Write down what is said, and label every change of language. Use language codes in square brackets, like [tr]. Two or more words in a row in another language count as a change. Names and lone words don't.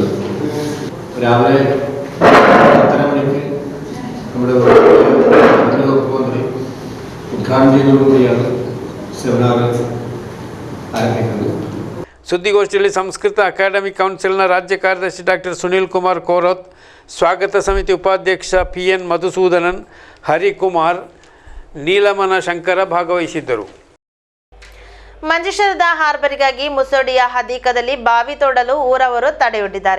[ml] രാവിലെ 10:30 മണിക്ക് നമ്മുടെ മുഖ്യമന്ത്രി ഉദ്ഘാടനം ചെയ്തതോടുകൂടിയാണ് സെമിനാർ ആരംഭിക്കുന്നത്. [kn] ಸುದ್ದಿಗೋಷ್ಠಿಯಲ್ಲಿ ಸಂಸ್ಕೃತ ಅಕಾಡೆಮಿ ಕೌನ್ಸಿಲ್ನ ರಾಜ್ಯ ಕಾರ್ಯದರ್ಶಿ ಡಾಕ್ಟರ್ ಸುನೀಲ್ ಕುಮಾರ್ ಕೋರತ್, ಸ್ವಾಗತ ಸಮಿತಿ ಉಪಾಧ್ಯಕ್ಷ PN ಮಧುಸೂದನನ್, ಹರಿಕುಮಾರ್, ನೀಲಮನ ಶಂಕರ ಭಾಗವಹಿಸಿದ್ದರು. ಮಂಜೇಶ್ವರದ ಹಾರ್ಬರಿಗಾಗಿ ಮುಸೋಡಿಯ ಹದೀಕದಲ್ಲಿ ಬಾವಿ ತೋಡಲು ಊರವರು ತಡೆಯೊಡ್ಡಿದ್ದಾರೆ.